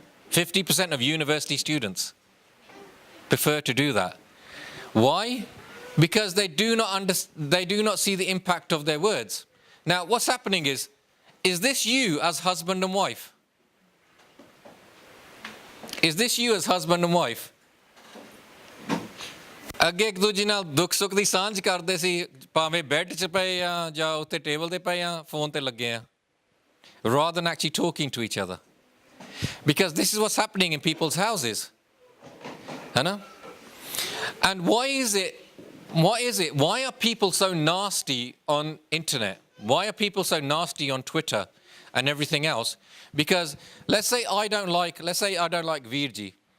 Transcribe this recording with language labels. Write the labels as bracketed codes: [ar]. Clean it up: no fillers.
[en] 50% of university students prefer to do that. Why? Because they do not see the impact of their words. Now, what's happening is this you as husband and wife? Is this you as husband and wife? [pa] ਅੱਗੇ ਇੱਕ ਦੂਜੇ ਨਾਲ ਦੁੱਖ ਸੁੱਖ ਦੀ ਸਾਂਝ ਕਰਦੇ ਸੀ ਭਾਵੇਂ bed 'ਚ ਪਏ ਆ ਜਾਂ ਉੱਤੇ ਟੇਬਲ 'ਤੇ ਪਏ ਆ ਫੋਨ 'ਤੇ ਲੱਗੇ ਆ [en] rather than actually talking to each other. Because this is what's happening in people's houses. And why is it? Why are people so nasty on internet? Why are people so nasty on Twitter and everything else? Because let's say I don't like Veerji.